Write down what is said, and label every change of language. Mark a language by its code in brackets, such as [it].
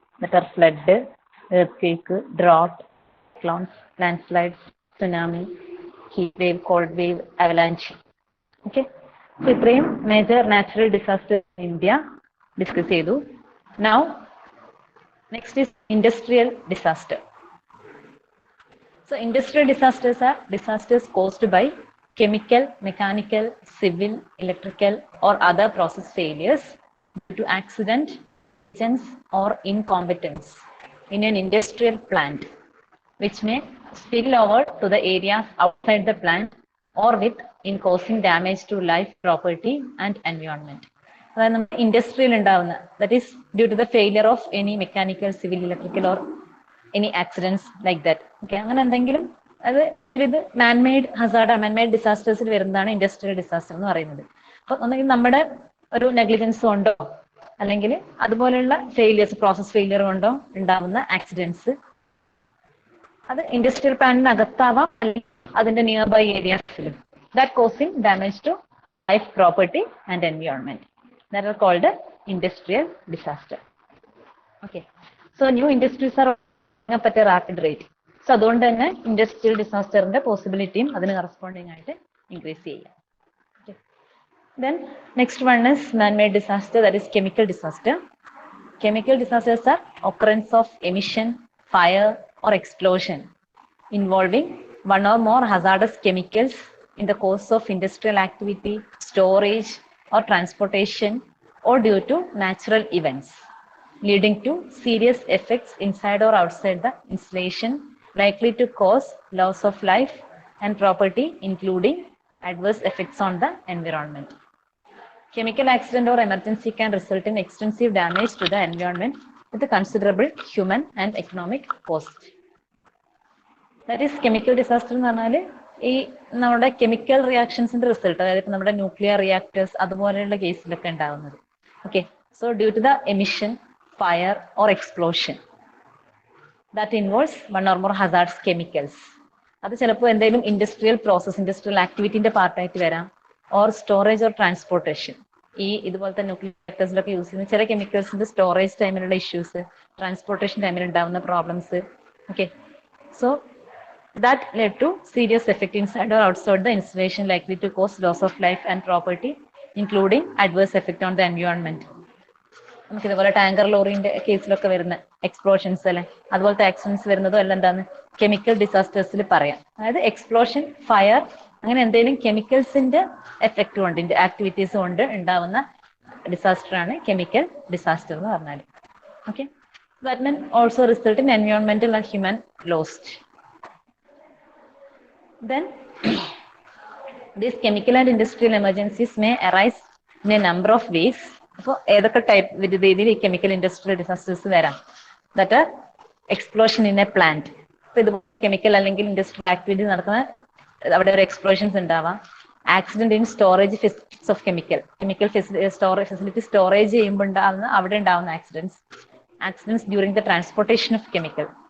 [en] That are flood, earth drought, clowns, landslides, tsunami, heat wave, cold wave, avalanche. [ml] Okay, so ഇത്രയും major natural disaster India discuss ചെയ്തു. [en] Now next is industrial disaster. So industrial disasters are disasters caused by chemical, mechanical, civil, electrical or other process failures due to accident, negligence or incompetence in an industrial plant, which may spill over to the areas outside the plant or with in causing damage to life, property and environment. [ml] അതായത് നമ്മൾ ഇൻഡസ്ട്രിയിൽ ഉണ്ടാവുന്ന, [en] that is due to the failure of any mechanical, civil, electrical or any accidents like that. [ml] Okay, അങ്ങനെ എന്തെങ്കിലും അത് ഇത് man-made Hazard, man-made ഡിസാസ്റ്റേഴ്സിൽ വരുന്നതാണ് industrial disaster എന്ന് പറയുന്നത്. അപ്പൊ ഒന്നെങ്കിൽ നമ്മുടെ ഒരു നെഗ്ലിജൻസ് കൊണ്ടോ അല്ലെങ്കിൽ അതുപോലെയുള്ള ഫെയിലിയേഴ്സ്, പ്രോസസ് ഫെയിലിയർ കൊണ്ടോ ഉണ്ടാവുന്ന ആക്സിഡൻസ്, അത് ഇൻഡസ്ട്രിയൽ പ്ലാന്റിനകത്താവാം അല്ലെങ്കിൽ അതിന്റെ near by ഏരിയാസിലും, [en] That causing damage to life, property and environment. That are called industrial disaster. Okay, so new industries are പറ്റിയ rapid rate. [ml] സോ അതുകൊണ്ട് തന്നെ ഇൻഡസ്ട്രിയൽ ഡിസാസ്റ്ററിന്റെ പോസിബിലിറ്റിയും അതിന് കറസ്പോണ്ടിങ് ആയിട്ട് ഇൻക്രീസ് ചെയ്യാം. [en] Then next one is manmade disaster, that is chemical disaster. Chemical disasters are occurrence of emission, fire or explosion involving one or more hazardous chemicals in the course of industrial activity, storage or transportation or due to natural events, leading to serious effects inside or outside the installation, likely to cause loss of life and property, including adverse effects on the environment. Chemical accident or emergency can result in extensive damage to the environment with a considerable human and economic cost. That is chemical disaster [ml] എന്ന് പറഞ്ഞാൽ ഈ നമ്മുടെ chemical റിയാക്ഷൻസിന്റെ result, അതായത് നമ്മുടെ nuclear reactors അതുപോലെയുള്ള കേസിലൊക്കെ ഉണ്ടാകുന്നത്. [en] Okay, so due to the emission, fire or explosion that involves one or more hazardous chemicals. [ml] അത് ചിലപ്പോൾ എന്തെങ്കിലും ഇൻഡസ്ട്രിയൽ പ്രോസസ്, ഇൻഡസ്ട്രിയൽ ആക്ടിവിറ്റിന്റെ പാർട്ടായിട്ട് വരാം, [en] Or storage or transportation. [ml] ഈ ഇതുപോലത്തെ ന്യൂക്ലിയർ റിയാക്ടേഴ്സിലൊക്കെ യൂസ് ചെയ്യുന്ന ചില കെമിക്കൽസിന്റെ സ്റ്റോറേജ് ടൈമിലുള്ള ഇഷ്യൂസ്, ട്രാൻസ്പോർട്ടേഷൻ ടൈമിൽ ഉണ്ടാകുന്ന problems. [en] Okay, so that led to serious effect inside or outside the installation, likely to cause loss of life and property, including adverse effect on the environment. [ml] നമുക്ക് ഇതുപോലെ tanker ലോറിന്റെ കേസിലൊക്കെ വരുന്ന explosions അല്ലെ, അതുപോലത്തെ accidents വരുന്നതും എല്ലാം എന്താണ് കെമിക്കൽ ഡിസാസ്റ്റേഴ്സിൽ പറയാം. അതായത് എക്സ്പ്ലോഷൻ, ഫയർ, അങ്ങനെ എന്തെങ്കിലും കെമിക്കൽസിന്റെ എഫക്ട് കൊണ്ട്, ആക്ടിവിറ്റീസ് കൊണ്ട് ഉണ്ടാവുന്ന ഡിസാസ്റ്റർ ആണ് കെമിക്കൽ ഡിസാസ്റ്റർ എന്ന് പറഞ്ഞാൽ. [en] Okay, that mean also result in എൻവയോൺമെന്റൽ and human lost. Then these chemical and industrial emergencies may arise in a number of ways. [ml] അപ്പോൾ ഏതൊക്കെ ടൈപ്പ് രീതിയിൽ ഈ കെമിക്കൽ ഇൻഡസ്ട്രിയൽ ഡിസാസ്റ്റേഴ്സ് വരാം? [en] That are explosion in a plant. [ml] ഇപ്പൊ ഇത് chemical അല്ലെങ്കിൽ industrial activity നടക്കുന്ന അവിടെ ഒരു എക്സ്പ്ലോഷൻസ് ഉണ്ടാവാം. [en] accident in storage facilities of chemical storage facility storage [ml] ചെയ്യുമ്പോൾ ഉണ്ടാവുന്ന അവിടെ ഉണ്ടാവുന്ന [en] Accidents during the transportation of chemical.